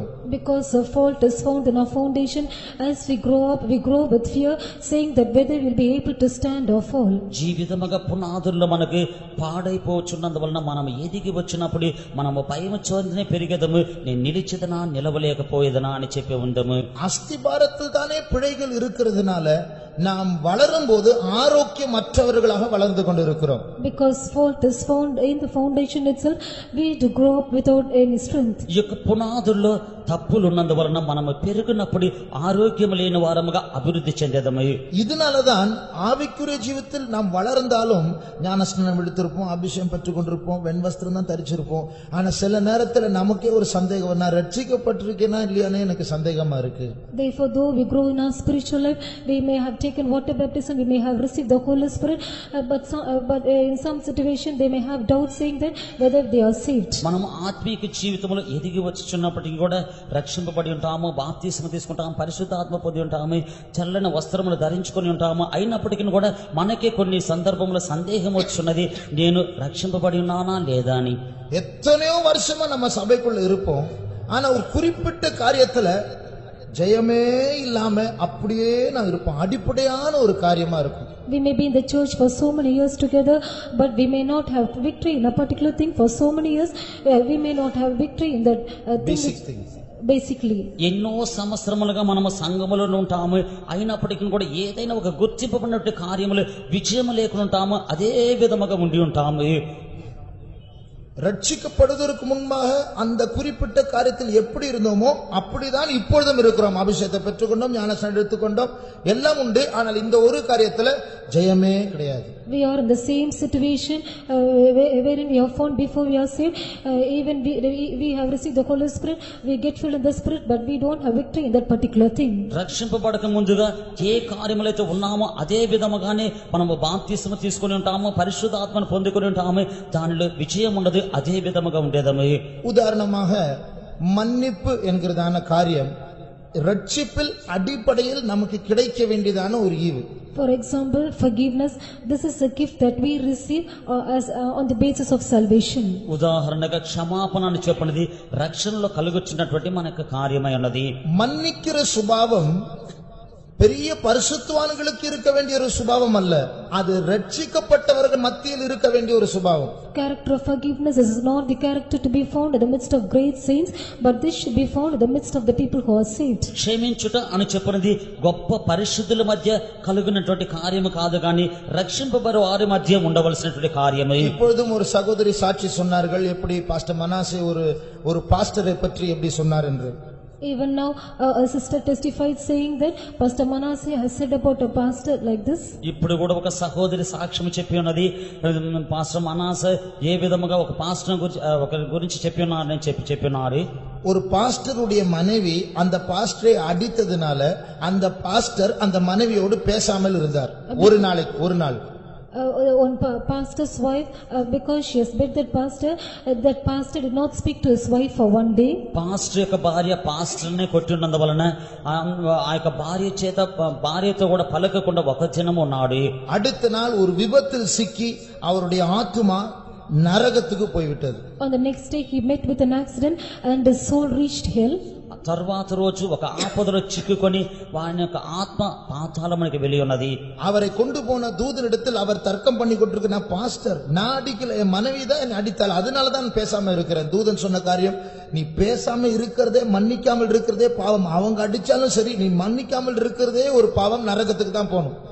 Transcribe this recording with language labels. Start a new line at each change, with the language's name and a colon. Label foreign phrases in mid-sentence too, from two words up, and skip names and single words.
English: Because a fault is found in our foundation, as we grow up, we grow with fear, saying that whether we will be able to stand or fall.
Telugu: జీవితముగా పునాదుల్లో మనకు పాడైపోచున్నందువలన మనం ఎదిగి వచ్చినప్పుడు మనము భయము చోదనే పెరిగేదము. నేను నిలిచిదనా నిలవలేకపోయేదనా అని చెప్పి ఉందము.
Tamil: அஸ்திபாரத்தில் தானே பிழைகள் இருக்கிறதுனால நாம் வளரும் போது ஆரோக்கியமற்றவர்களாக வளர்ந்து கொண்டிருக்கிறோம்.
English: Because fault is found in the foundation itself, we to grow up without any strength.
Telugu: ఈ యొక్క పునాదుల్లో తప్పులు ఉన్నందువలన మనము పెరుగునప్పుడు ఆరోగ్యం లేని వారముగా అభివృద్ధి చెందేదము.
Tamil: இதனாலதான் ஆவிக்குரிய ஜீவித்தில் நாம் வளர்ந்தாலும் ஞானஸ்நானம் எடுத்திருப்போம், அபிஷேகம் பெற்றுக் கொண்டிருப்போம், வெண்வஸ்திரம் தான் தரிச்சிருப்போம். ஆனா சில நேரத்துல நமக்கே ஒரு சந்தேகம், நான் ரட்சிக்கப்பட்டிருக்கேனா இல்லையானே எனக்கு சந்தேகமா இருக்கு.
English: Therefore, though we grow in our spiritual life, we may have taken water baptism, we may have received the Holy Spirit, but in some situation they may have doubt saying that whether they are saved.
Telugu: మనం ఆత్మీయ జీవితంలో ఎదిగి వచ్చుచున్నప్పటికీ కూడా రక్షింపబడి ఉంటాము, బాప్తిస్మం తీసుకుంటాము, పరిశుద్ధాత్మ పొంది ఉంటాము, చల్లని వస్త్రములు ధరించుకొని ఉంటాము. అయినప్పటికీ కూడా మనకే కొన్ని సందర్భంలో సందేహం వచ్చున్నది, నేను రక్షింపబడి ఉన్నానా లేదా అని.
Tamil: எத்தனையோ வருஷமா நம்ம சபைக்குள்ள இருப்போம், ஆனா ஒரு குறிப்பிட்ட காரியத்துல ஜெயமே இல்லாம அப்படியே நான் இருப்போம். அடிப்படையான ஒரு காரியமா இருக்கும்.
English: We may be in the church for so many years together, but we may not have victory in a particular thing for so many years. We may not have victory in that Basic things. Basically.
Telugu: ఎన్నో సంవత్సరములుగా మనము సంఘములో ఉంటాము, అయినప్పటికీ కూడా ఏదైనా ఒక గుర్తింపబడినటువంటి కార్యములు విజయం లేకుండా ఉంటాము, అదే విధముగా ఉండి ఉంటాము.
Tamil: ரட்சிக்கப்படுவதற்கு முன்பாக அந்த குறிப்பிட்ட காரியத்தில் எப்படி இருந்தோமோ அப்படிதான் இப்பொழுதும் இருக்கிறோம். அபிஷேகத்தை பெற்றுக்கொண்டோம், ஞானஸ்நானம் எடுத்துக்கொண்டோம், எல்லாம் உண்டு. ஆனால் இந்த ஒரு காரியத்துல ஜெயமே கிடையாது.
English: We are in the same situation wherein we are found before we are saved. Even we have received the Holy Spirit, we get filled in the Spirit, but we don't have victory in that particular thing.
Telugu: రక్షింపబడక ముందుగా ఏ కార్యములైతే ఉన్నామో అదే విధముగానే మనము బాప్తిస్మం తీసుకొని ఉంటాము, పరిశుద్ధాత్మను పొందుకొని ఉంటాము, దానిలో విజయం ఉండదు,
Tamil: அதே விதமாக ఉండేదమే. உதாரணமாக மன்னிப்பு என்கிறதான காரியம் ரட்சிப்பில் அடிப்படையில் நமக்கு கிடைக்க வேண்டியதான ஒரு ஈவு.
English: For example, forgiveness, this is a gift that we receive on the basis of salvation.
Telugu: ఉదాహరణగా క్షమాపణ అని చెప్పినది రక్షణలో కలుగుచున్నటువంటి మనకు కార్యమై ఉన్నది.
Tamil: மன்னிக்கிற சுபாவம் பெரிய பரிசுத்தவான்களுக்கு இருக்க வேண்டிய ஒரு சுபாவம் அல்ல, அது ரட்சிக்கப்பட்டவர்கள் மத்தியில் இருக்க வேண்டிய ஒரு சுபாவம்.
English: Character of forgiveness is not the character to be found in the midst of great saints, but this should be found in the midst of the people who are saved.
Telugu: క్షమించుట అని చెప్పినది గొప్ప పరిశుద్ధుల మధ్య కలుగునటువంటి కార్యము కాదు గాని రక్షింపబడే వారి మధ్య ఉండవలసినటువంటి కార్యమే.
Tamil: இப்பொழுதும் ஒரு சகோதரி சாட்சி சொன்னார்கள், எப்படி பாஸ்டர் மனாசே ஒரு பாஸ்டரை பற்றி எப்படி சொன்னார் என்று.
English: Even now a sister testified saying that Pastor Manasseh has said about a pastor like this.
Telugu: ఇప్పుడు కూడా ఒక సహోదరి సాక్ష్యం చెప్పి ఉన్నది, పాస్టర్ మనాసే ఏ విధముగా ఒక పాస్టర్ గురించి చెప్పి ఉన్నారని చెప్పినారు.
Tamil: ஒரு பாஸ்டருடைய மனைவி அந்த பாஸ்டரை அடித்ததுனால அந்த பாஸ்டர் அந்த மனைவியோடு பேசாமல் இருந்தார் ஒரு நாள்.
English: One pastor's wife, because she has beat that pastor did not speak to his wife for one day.
Telugu: పాస్టర్ యొక్క భార్య పాస్టర్నే కొట్టినందువలన ఆ యొక్క భార్యతో కూడా పలకకుండా ఒక దినం ఉన్నాడు.
Tamil: அடுத்த நாள் ஒரு விபத்தில் சிக்கி அவருடைய ஆத்துமா நரகத்துக்கு போய்விட்டது.
English: On the next day he met with an accident and his soul reached hell.
Telugu: తర్వాత రోజు ఒక ఆపదలో చిక్కుకొని వాని యొక్క ఆత్మ పాతాళమునికి వెళ్ళి ఉన్నది.
Tamil: அவரை கொண்டு போன தூதனிடத்தில் அவர் தர்க்கம் பண்ணி கொண்டிருக்க, நான் பாஸ்டர், நான் அடிக்கல, என் மனைவி தான் என்னை அடித்தாள், அதனாலதான் பேசாம இருக்கிறேன். தூதன் சொன்ன காரியம், நீ பேசாம இருக்கிறதே, மன்னிக்காமல் இருக்கிறதே பாவம். அவங்க அடிச்சாலும் சரி, நீ மன்னிக்காமல் இருக்கிறதே ஒரு பாவம், நரகத்துக்கு தான் போகணும்.